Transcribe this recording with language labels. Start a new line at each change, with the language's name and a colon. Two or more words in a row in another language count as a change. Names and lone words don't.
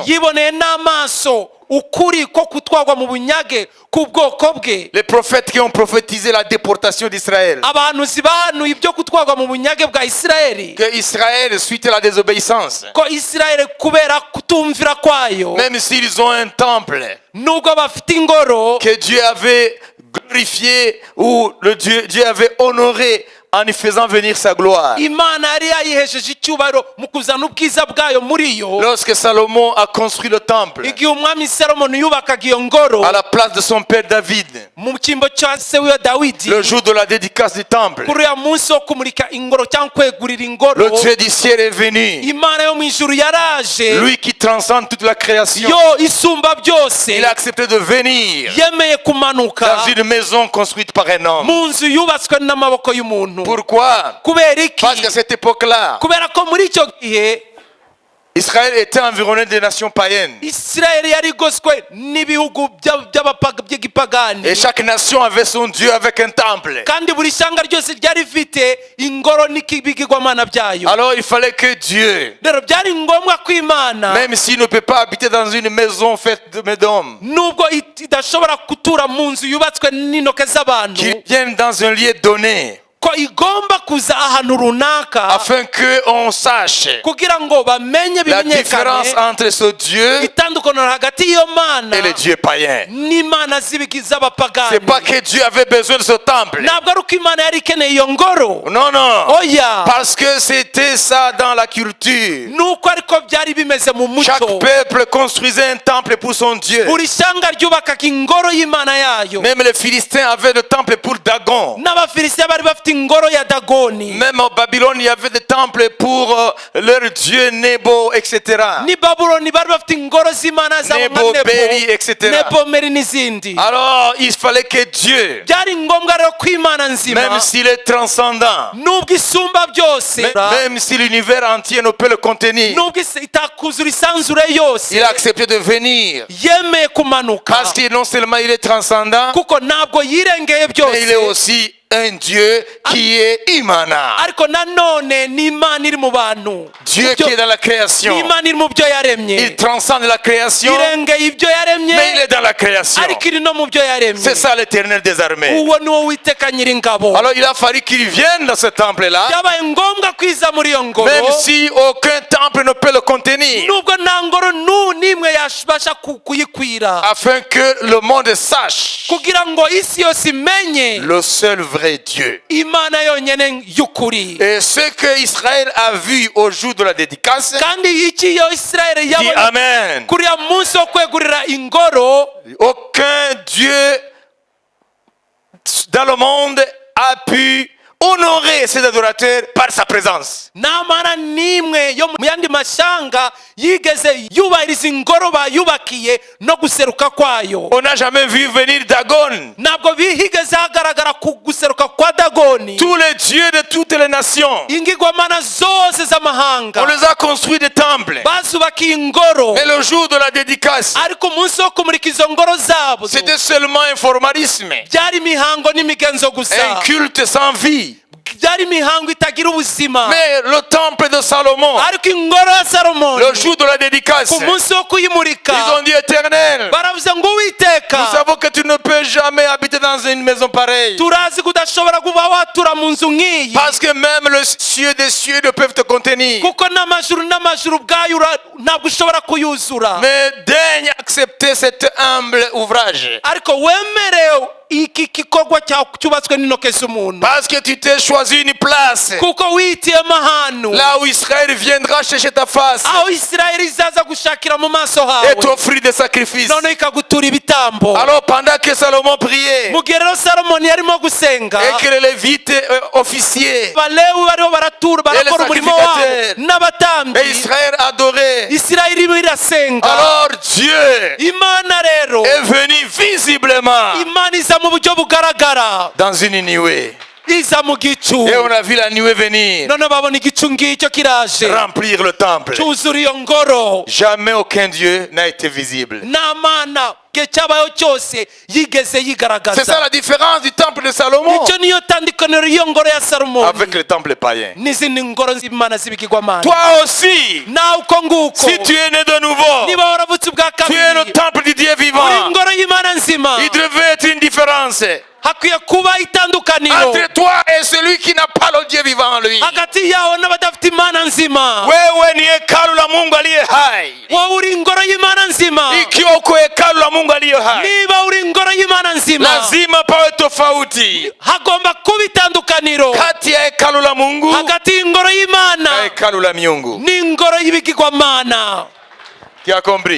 Kinyarwanda: yiboneye n'amaso ukuri ko kutwagwa mu bunyage k'ubwoko bwe.
French: Les prophètes qui ont prophétisé la déportation d'Israël.
Kinyarwanda: abahanuzi bahanuye ibyo kutwagwa mu bunyage bwa Isirayeli,
French: Que Israël, suite à la désobéissance,
Kinyarwanda: ko Isirayeli kubera kutumvira kwayo,
French: même s'ils ont un temple
Kinyarwanda: nubwo bafite ingoro
French: que Dieu avait glorifié ou Dieu avait honoré en y faisant venir sa gloire.
Kinyarwanda: imana yari yayihesheje icyubahiro mu kuzana ubwiza bwayo muri yo.
French: Lorsque Salomon a construit le temple
Kinyarwanda: igihe umwami salomoni yubakaga iyo ngoro
French: à la place de son père David,
Kinyarwanda: mu cyimbo cya se wiwe dawidi,
French: le jour de la dédicace du temple,
Kinyarwanda: kuri uyu munsi wo kumurika ingoro cyangwa kwegurira ingoro,
French: le Dieu du ciel est venu,
Kinyarwanda: imana yo mu ijuru yaraje,
French: lui qui transcende toute la création.
Kinyarwanda: yo isumba byose,
French: Il a accepté de venir
Kinyarwanda: yemeye kumanuka
French: dans une maison construite par un homme.
Kinyarwanda: mu nzu yubatswe n'amaboko y'umuntu.
French: Pourquoi?
Kinyarwanda: kubera iki?
French: Parce qu'à cette époque-là,
Kinyarwanda: kubera ko muri icyo gihe
French: Israël était environné des nations païennes.
Kinyarwanda: Isirayeli yari igoswe n'ibihugu by'igipagani,
French: Et chaque nation avait son Dieu avec un temple.
Kinyarwanda: kandi buri shyanga ryose ryari rifite ingoro n'ibigirwamana byayo.
French: Alors il fallait que Dieu,
Kinyarwanda: rero byari ngombwa ko imana,
French: même s'il ne peut pas habiter dans une maison faite d'hommes,
Kinyarwanda: nubwo idashobora gutura mu nzu yubatswe n'intoke z'abantu,
French: qu'il vienne dans un lieu donné,
Kinyarwanda: ko igomba kuza ahantu runaka
French: afin qu'on sache
Kinyarwanda: kugira ngo bamenye
French: la différence
Kinyarwanda: bimenyekane
French: entre ce Dieu
Kinyarwanda: itandukaniro hagati y'iyo mana
French: et les dieux païens.
Kinyarwanda: n'imana z'abapagani.
French: C'est pas que Dieu avait besoin de ce temple.
Kinyarwanda: ntabwo ari uko imana yari ikeneye iyo ngoro,
French: Non, non.
Kinyarwanda: oya,
French: Parce que c'était ça dans la culture.
Kinyarwanda: nuko ariko byari bimeze mu
French: Chaque
Kinyarwanda: muco.
French: peuple construisait un temple pour son Dieu.
Kinyarwanda: buri shyanga ryubakaga ingoro y'imana yayo.
French: Même les Philistins avaient le temple pour Dagon.
Kinyarwanda: n'abafilisitiya bari bafite ingoro ya dagoni.
French: Même en Babylone, il y avait des temples pour leur dieu Nebo, etc.
Kinyarwanda: ni babuloni bari bafite ingoro z'imana zabo nka
French: Nebo, Beli, etc.
Kinyarwanda: nebo meri n'izindi.
French: Alors, il fallait que Dieu,
Kinyarwanda: byari ngombwa rero ko imana nzima,
French: même s'il est transcendant,
Kinyarwanda: nubwo isumba byose,
French: même si l'univers entier ne peut le contenir,
Kinyarwanda: nubwo itakuzura isanzure yose,
French: il a accepté de venir.
Kinyarwanda: yemeye kumanuka,
French: Parce que non seulement il est transcendant,
Kinyarwanda: kuko ntabwo yirengeye
French: mais il est
Kinyarwanda: byose,
French: aussi un Dieu qui est immanent.
Kinyarwanda: ariko nanone ni imana iri mu bantu.
French: Dieu qui est dans la création.
Kinyarwanda: ni imana iri mu byo
French: Il
Kinyarwanda: yaremye,
French: transcende la création,
Kinyarwanda: irengeye ibyo yaremye,
French: mais il est dans la création.
Kinyarwanda: ariko iri no mu byo yaremye.
French: C'est ça l'Éternel des armées.
Kinyarwanda: uwo ni wo witeka nyiringabo.
French: Alors il a fallu qu'il vienne dans ce temple-là,
Kinyarwanda: byabaye ngombwa kwiza muri iyo ngoro,
French: même si aucun temple ne peut le contenir,
Kinyarwanda: nubwo nta ngoro n'imwe yabasha kuyikwira,
French: afin que le monde sache
Kinyarwanda: kugira ngo isi yose imenye
French: le seul vrai Dieu.
Kinyarwanda: imana yonyine y'ukuri.
French: Et ce que Israël a vu au jour de la dédicace,
Kinyarwanda: kandi iki iyo Isirayeli
French: dit
Kinyarwanda: yabonye Amen. kuri ya munsi wo kwegurira ingoro,
French: Aucun Dieu dans le monde a pu honorer ses adorateurs par sa présence.
Kinyarwanda: nta mana n'imwe yo mu yandi mashyanga yigeze yubahiriza ingoro bayubakiye no guseruka kwayo.
French: On n'a jamais vu venir Dagon.
Kinyarwanda: ntabwo higeze hagaragara ku guseruka kwa Dagoni.
French: Tous les dieux de toutes les nations,
Kinyarwanda: ingigwamana zose
French: on
Kinyarwanda: z'amahanga
French: les a construits des temples.
Kinyarwanda: bazubakiye ingoro,
French: Mais le jour de la dédicace,
Kinyarwanda: ariko umunsi wo kumurika izo ngoro zabo
French: c'était seulement un formalisme,
Kinyarwanda: byari imihango n'imigenzo
French: un
Kinyarwanda: gusa,
French: culte sans vie.
Kinyarwanda: byari imihango itagira ubuzima.
French: Mais le temple de Salomon,
Kinyarwanda: ariko ingoro ya Salomoni
French: le jour de la dédicace,
Kinyarwanda: ku munsi wo kuyimurika
French: ils ont dit Éternel,
Kinyarwanda: baravuze ngo Uwiteka,
French: nous savons que tu ne peux jamais habiter dans une maison pareille.
Kinyarwanda: turazi ko udashobora kuba watura mu nzu nk'iyi,
French: Parce que même les cieux des cieux ne peuvent te contenir.
Kinyarwanda: kuko n'amajuru ubwayo ntabwo ushobora kuyuzura.
French: Mais daigne accepter cet humble ouvrage.
Kinyarwanda: ariko wemerewe iki gikorwa cyubatswe n'intoke z'umuntu,
French: Parce que tu t'es choisi une place.
Kinyarwanda: kuko witiyemo ahantu
French: Là où Israël viendra chercher ta face
Kinyarwanda: aho Isirayeli izaza gushakira mu maso
French: et
Kinyarwanda: hawe,
French: t'offrir des sacrifices.
Kinyarwanda: noneho ikagutura ibitambo.
French: Alors pendant que Salomon priait
Kinyarwanda: mu gihe rero Salomoni yarimo gusenga,
French: et que les Lévites officiers
Kinyarwanda: abalewi bariho barakora umurimo wabo n'abatambyi,
French: et Israël adorait,
Kinyarwanda: Isirayeli irimo irasenga,
French: alors Dieu
Kinyarwanda: Imana rero
French: est venu visiblement
Kinyarwanda: Imana iza mu buryo bugaragara,
French: dans une nuée.
Kinyarwanda: iza mu gicu,
French: Et on a vu la nuée venir
Kinyarwanda: none babona igicu ngicyo kiraje
French: remplir le temple.
Kinyarwanda: cyuzura iyo ngoro.
French: Jamais aucun Dieu n'a été visible.
Kinyarwanda: nta mana igihe cyabayeho cyose yigeze
French: C'est ça
Kinyarwanda: yigaragaza.
French: la différence du temple de Salomon
Kinyarwanda: icyo niyo tandukaniro y'iyo ngoro ya Salomoni
French: avec le temple païen.
Kinyarwanda: n'izindi ngoro z'Imana z'ibigirwamana.
French: Toi aussi,
Kinyarwanda: nawe uko nguko,
French: si tu es né de nouveau,
Kinyarwanda: niba waravutse ubwa
French: tu es le
Kinyarwanda: kabiri,
French: temple du Dieu
Kinyarwanda: uri
French: vivant.
Kinyarwanda: ingoro y'Imana nzima,
French: Il devait être une différence
Kinyarwanda: hakwiye kuba itandukaniro
French: entre toi et celui qui n'a pas le Dieu vivant en lui.
Kinyarwanda: hagati yawe n'abadafite Imana nzima.
Swahili: Wewe ni hekalu la Mungu aliye hai.
Kinyarwanda: wowe uri ingoro y'Imana nzima.
Swahili: Ikiwa uko hekalu la Mungu aliye hai,
Kinyarwanda: niba uri ingoro y'Imana nzima,
Swahili: lazima pawe tofauti
Kinyarwanda: hagomba kuba itandukaniro
Swahili: kati ya hekalu la Mungu
Kinyarwanda: hagati y'ingoro
Swahili: na
Kinyarwanda: y'Imana
Swahili: hekalu la miungu.
Kinyarwanda: n'ingoro y'ibigirwamana.
French: Qui a compris?